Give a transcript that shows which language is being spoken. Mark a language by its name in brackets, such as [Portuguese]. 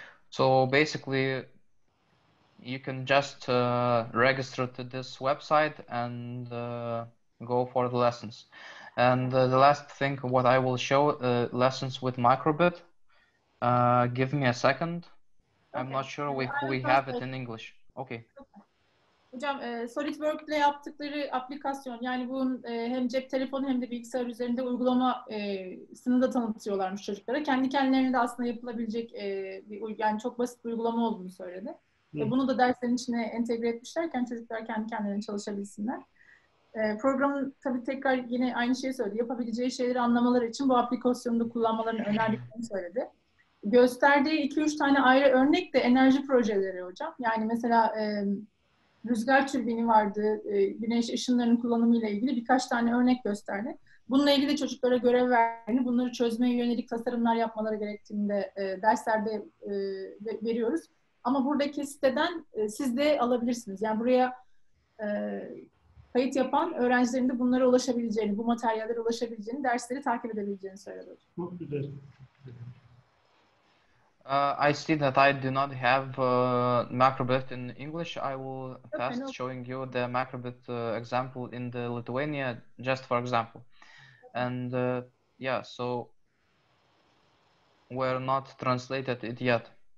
[English] So basically, you can just register to this website and go for the lessons. And the last thing, what I will show, lessons with microbit. Give me a second. I'm not sure we have it in English. Okay. [Turkish] Hocam SolidWorks ile yaptıkları aplikasyon, yani bunun hem cep telefonu hem de bilgisayar üzerinde uygulamasını da tanıtıyorlarmış çocuklara. Kendi kendilerine de aslında yapılabilecek yani çok basit bir uygulama olduğunu söyledi. Bunu da derslerin içine entegre etmişlerken çocuklar kendi kendilerine çalışabilsinler. Programın tabii tekrar yine aynı şeyi söyledi. Yapabileceği şeyleri anlamaları için bu aplikasyonu da kullanmalarını önerdiklerini söyledi. Gösterdiği 2-3 tane ayrı örnek de enerji projeleri hocam. Yani mesela rüzgar türbini vardı, güneş ışınlarının kullanımıyla ilgili birkaç tane örnek gösterdi. Bununla ilgili de çocuklara görev verdiğini, bunları çözmeye yönelik tasarımlar yapmaları gerektiğini de derslerde veriyoruz. Ama buradaki siteden siz de alabilirsiniz. Yani buraya kayıt yapan öğrencilerin de bunlara ulaşabileceğini, bu materyallere ulaşabileceğini, dersleri takip edebileceğini söyledi. Çok güzel. [English] I see that I do not have macrobit in English. I will fast showing you the macrobit example in the Lithuania, just for example. And yeah, so we're not translated it yet.